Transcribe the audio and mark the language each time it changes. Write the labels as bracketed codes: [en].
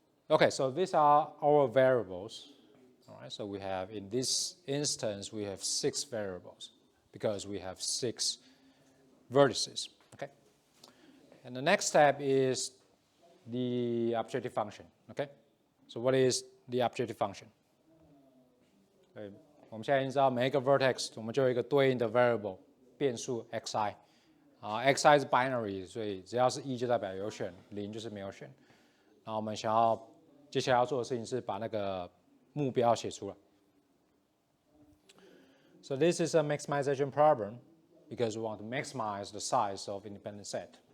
[en] Okay, so these are our variables. All right, so we have, in this instance, we have 6 variables because we have 6 vertices, okay? And the next step is the objective function, okay? So what is the objective function? [zh] 我们现在已经知道每一个 vertex 我们就有一个对应的 variable 变数 xi， xi 是 binary， 所以只要是1就代表有选，0就是没有选。然后我们想要接下来要做的事情是把那个目标写出来。 [en] So this is a maximization problem because we want to maximize the size of independent set.